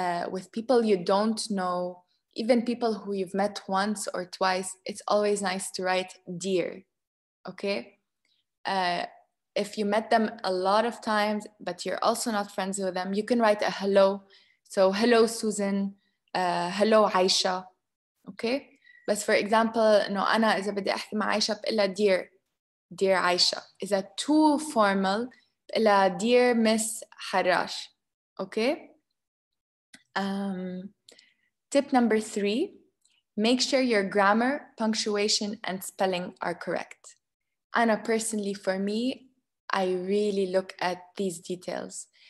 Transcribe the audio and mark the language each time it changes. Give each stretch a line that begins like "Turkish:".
English: With people you don't know, even people who you've met once or twice, it's always nice to write dear, okay? If you met them a lot of times, but you're also not friends with them, you can write a hello. So hello Susan, hello Aisha, okay? But for example,
Arabic: إنه أنا إذا بدي أحكي مع عايشة بقلها
English: dear Aisha.
Arabic: إذا
English: too formal
Arabic: بقلها
English: dear Miss Harash, okay? Tip number 3, make sure your grammar, punctuation, and spelling are correct. Anna, personally, for me, I really look at these details.